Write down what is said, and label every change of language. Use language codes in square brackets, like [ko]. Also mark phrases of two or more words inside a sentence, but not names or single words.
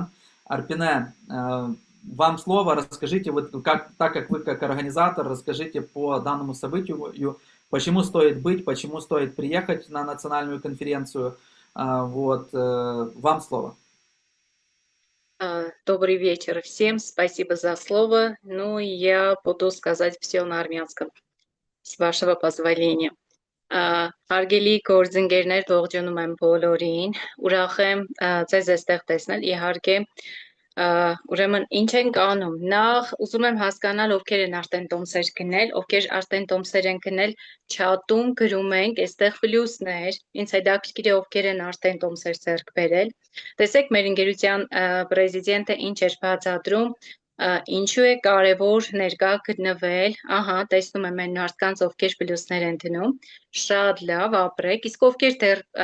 [ru] Арпине, вам слово, расскажите, вот как, так как вы как организатор, расскажите по данному событию, почему стоит быть, почему стоит приехать на национальную конференцию. Вот, вам слово. Добрый вечер всем, спасибо за слово. Ну, я буду сказать все на армянском, с вашего позволения. [hy] Հարգելի գործընկերներ, ողջունում եմ բոլորին, ուրախ եմ ձեզ այստեղ տեսնել, իհարկե ուրեմն ինչ ենք անում, նախ ուզում եմ հասկանալ ովքեր են արդեն տոմսեր գնել, ովքեր արդեն տոմսեր են գնել, չաթում գրում ենք, այստեղ պլյուսներ, ինձ հետաքրքիր է ովքեր են արդեն տոմսեր ձեռք բերել, տեսեք մեր ընկերության պրեզիդենտը ինչ էր բացատրում, ինչու է կարևոր ներկա գտնվել, ահա, տեսնում եմ այն մարդկանց, ովքեր պլյուսներ են դնում, շատ լավ ապրեք, իսկ ովքեր դեռ